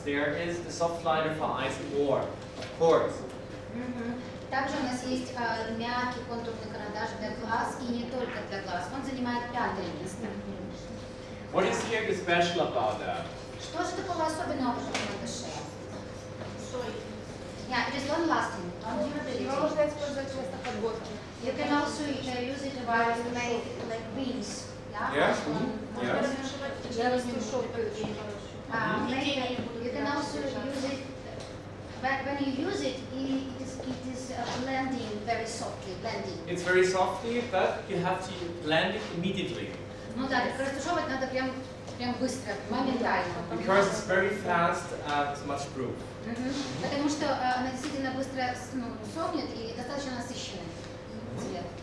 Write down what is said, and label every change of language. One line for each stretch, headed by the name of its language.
English: There is the soft liner for eyes more, of course.
Russian: Также у нас есть мягкий контурный карандаш для глаз, и не только для глаз. Он занимает 5-е место.
English: What is here special about that?
Russian: Что же такого особенного в этом карандаше?
English: Yeah, it is long lasting.
Russian: Его можно использовать вместо подводки.
English: You can also use it to make like wings. Yeah.
Russian: Можно
English: Yeah.
Russian: Я размешу.
English: maybe you can also use it. When you use it, it is blending very softly. Blending. It's very softly, but you have to blend it immediately
Russian: Ну да, растушевывать надо прям быстро, моментально.
English: because it's very fast and much proof.
Russian: Потому что она действительно быстро сохнет и достаточно насыщенный цвет.